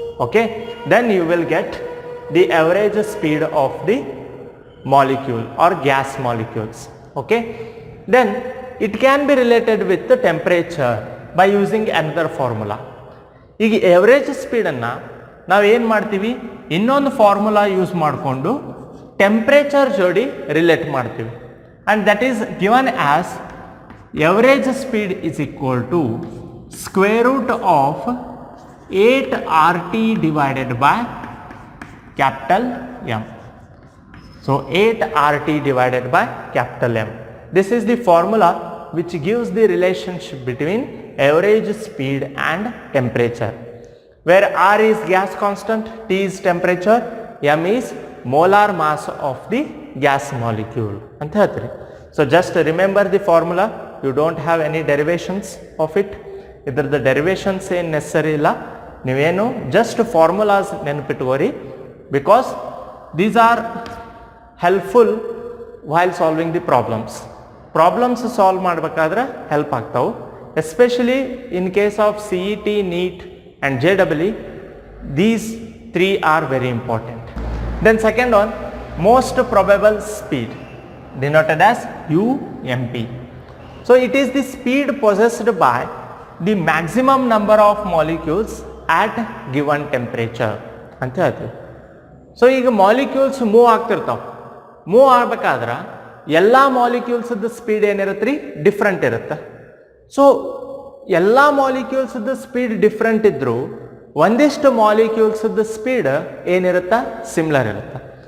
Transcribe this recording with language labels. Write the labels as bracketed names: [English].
[English] Okay, then you will get the average speed of the molecule or gas molecules. Okay, then it can be related with temperature by using another formula. [Kannada] ಈಗ average ಸ್ಪೀಡನ್ನು ನಾವು ಏನು ಮಾಡ್ತೀವಿ, ಇನ್ನೊಂದು formula use ಮಾಡಿಕೊಂಡು temperature ಜೋಡಿ relate ಮಾಡ್ತೀವಿ. [English] And that is given as average speed is equal to square root of 8 RT divided by capital M. So 8 RT divided by capital M. This is the formula which gives the relationship between average speed and temperature, where R is gas constant, T is temperature, M is molar mass of the gas molecule [Kannada] ಅಂತ ಹೇಳ್ತೀರಿ. [English] So just remember the formula, you don't have any derivations of it. [Kannada] ಇದ್ರದ್ದು derivations ಏನು ನೆಸರಿ ಇಲ್ಲ, ನೀವೇನು just formulas ನೆನಪಿಟ್ಕೋರಿ, [English] because these are helpful while solving the problems [Kannada] solve ಮಾಡಬೇಕಾದ್ರೆ help ಆಗ್ತಾವೆ. [English] Especially in case of CET, NEET and JEE, these 3 are very important. Then second one, most probable speed denoted as UMP. So it is the speed possessed by the maximum number of molecules at given temperature [Kannada] ಅಂತ ಹೇಳ್ತೀವಿ. So ಈಗ molecules move ಆಗ್ತಿರ್ತಾವೆ, move ಆಗ್ಬೇಕಾದ್ರೆ ಎಲ್ಲ ಮಾಲಿಕ್ಯೂಲ್ಸ್ದ speed ಏನಿರುತ್ತೆ ರೀ, different ಇರುತ್ತೆ. So ಎಲ್ಲ ಮಾಲಿಕ್ಯೂಲ್ಸ್ದು speed different ಇದ್ದರೂ ಒಂದಿಷ್ಟು ಮಾಲಿಕ್ಯೂಲ್ಸ್ದು ಸ್ಪೀಡ್ ಏನಿರುತ್ತಾ ಸಿಮಿಲರ್ ಇರುತ್ತೆ.